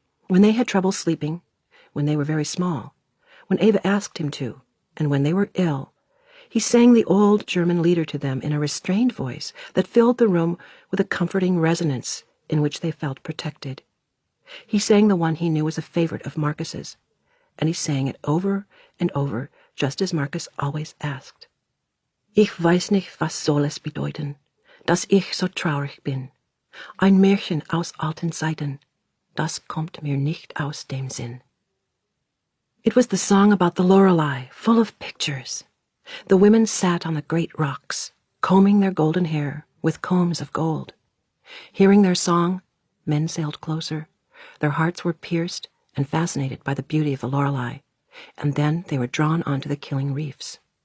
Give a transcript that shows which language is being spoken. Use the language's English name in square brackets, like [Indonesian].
[English] When they had trouble sleeping, when they were very small, when Ava asked him to, and when they were ill, he sang the old German lieder to them in a restrained voice that filled the room with a comforting resonance in which they felt protected. He sang the one he knew was a favorite of Marcus's, and he sang it over and over, just as Marcus always asked. [German] Ich weiß nicht, was soll es bedeuten, dass ich so traurig bin. Ein Märchen aus alten Zeiten, das kommt mir nicht aus dem Sinn. [English] It was the song about the Lorelei, full of pictures. The women sat on the great rocks, combing their golden hair with combs of gold. Hearing their song, men sailed closer. Their hearts were pierced and fascinated by the beauty of the Lorelei, and then they were drawn onto the killing reefs.